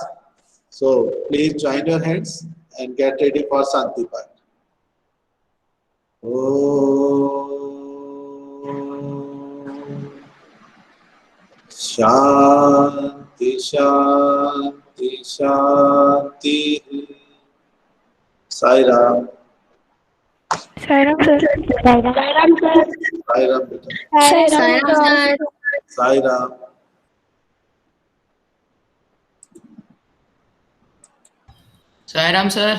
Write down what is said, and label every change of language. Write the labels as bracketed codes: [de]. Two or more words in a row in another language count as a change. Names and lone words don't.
[en] So please join your hands and get ready for Shanti Path. [sa] Om Shanti Shanti Shanti. [en] Sai Ram. Sai Ram, sir. Sai Ram beta. Sai Ram, sir. Sai Ram. Sai Ram, sir.